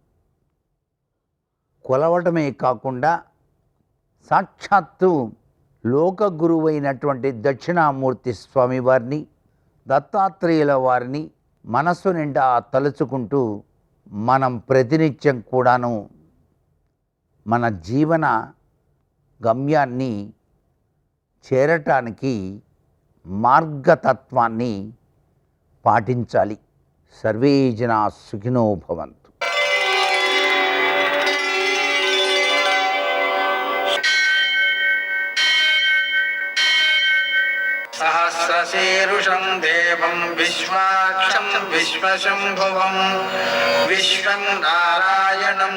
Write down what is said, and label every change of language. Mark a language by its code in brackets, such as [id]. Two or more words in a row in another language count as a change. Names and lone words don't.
[te] కొలవటమే కాకుండా సాక్షాత్తు లోక గురువైనటువంటి దక్షిణామూర్తి స్వామివారిని, దత్తాత్రేయుల వారిని మనస్సు నిండా తలుచుకుంటూ మనం ప్రతినిత్యం కూడాను మన జీవన గమ్యాన్ని చేరటానికి మార్గతత్వాన్ని పాటించాలి. [sa] सर्वे जना सुखिनो भवन्तु. सहस्रशीर्षं देवं विश्वाक्षं विश्वशम्भुवं विश्वं नारायणं